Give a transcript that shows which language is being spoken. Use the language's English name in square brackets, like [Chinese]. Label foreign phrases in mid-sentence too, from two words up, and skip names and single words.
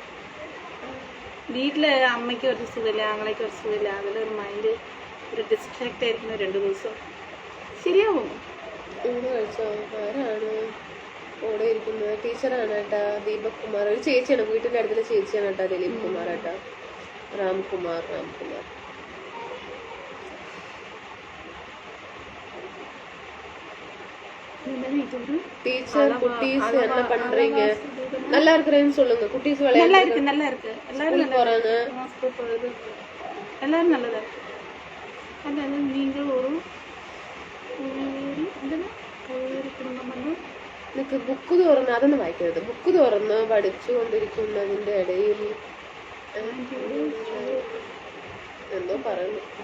[Malayalam] വീട്ടില് അമ്മയ്ക്ക് ഒരു സുഖമില്ല, ആങ്ങളേക്ക് ഒരു സുഖമില്ല. അതിലൊരു മൈൻഡ് ഒരു ഡിസ്ട്രാക്ട് ആയിരിക്കുന്ന 2 ദിവസം. ശരിയാവും. ആരാണ് കൂടെ ഇരിക്കുന്നത്? ടീച്ചറാണ് കേട്ടാ. ദീപക് കുമാർ ഒരു ചേച്ചിയാണ്, വീട്ടിന്റെ അടുത്തുള്ള ചേച്ചിയാണ് കേട്ടാ. ദിലീപ് കുമാർ ഏട്ടാ. [Tamil] രാംകുമാർ டீச்சர் குட்டீஸ் என்ன பண்றீங்க? நல்லா இருக்கறேன்னு சொல்லுங்க. குட்டீஸ் நல்லா இருக்கு. எல்லாரும் போறாங்க. எல்லாரும் நல்லதா இருக்கு. [Malayalam] അല്ലാതെ നിങ്ങൾ ഒരു കുടുംബം നിനക്ക് ബുക്ക് തുറന്ന് അതൊന്നും വായിക്കരുത്. ബുക്ക് തുറന്ന് പഠിച്ചുകൊണ്ടിരിക്കുന്നതിന്റെ ഇടയിൽ എന്തോ പറയുന്നു.